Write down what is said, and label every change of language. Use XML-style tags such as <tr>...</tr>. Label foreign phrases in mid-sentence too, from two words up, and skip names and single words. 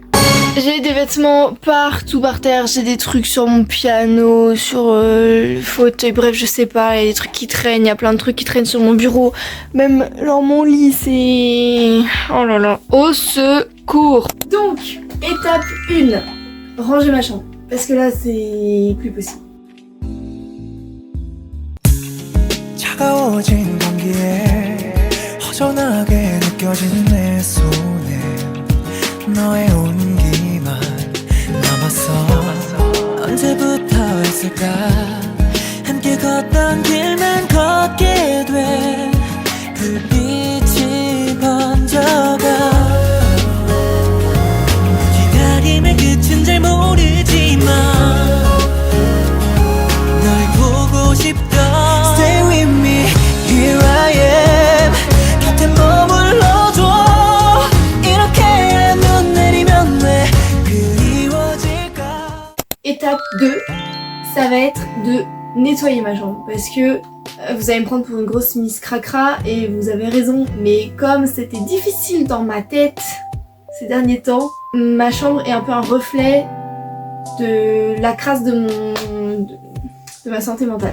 <fr>J'ai des vêtements partout par terre, j'ai des trucs sur mon piano, sur le fauteuil, bref je sais pas, il y a des trucs qui traînent, il y a plein de trucs qui traînent sur mon bureau. Même genre mon lit c'est... Oh là là, au secours. Donc, étape 1, ranger ma chambre. Parce que là c'est plus possible.</fr> <ko>언제부터 했을까 함께 걷던 길만 걷게 돼 불빛이 번져가 기다림의 끝은 잘 모르지만 널 보고 싶다</ko> <en>Stay with me, here I am</en> <ko>곁에 머물러줘 이렇게 눈 내리면 왜 그리워질까.</ko> <fr>Étape 2, ça va être de nettoyer ma chambre parce que vous allez me prendre pour une grosse Miss Cracra et vous avez raison, mais comme c'était difficile dans ma tête ces derniers temps, ma chambre est un peu un reflet de la crasse de ma santé mentale.</fr>